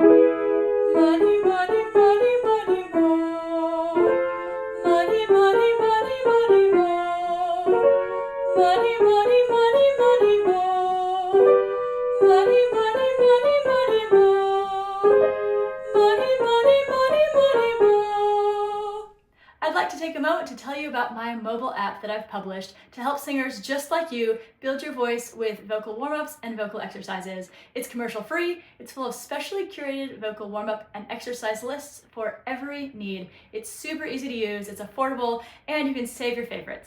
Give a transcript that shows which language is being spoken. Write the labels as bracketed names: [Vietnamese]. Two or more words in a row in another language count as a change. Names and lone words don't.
[English] Money, money, money, money, mo. Money, money, money, money, mo. Money, money, money, money, mo. Money, money, money, money, mo. Money, money, money, money, mo. I'd like to take a moment to tell you about my mobile app that I've published to help singers just like you build your voice with vocal warm-ups and vocal exercises. It's commercial free, it's full of specially curated vocal warm-up and exercise lists for every need. It's super easy to use, it's affordable, and you can save your favorites.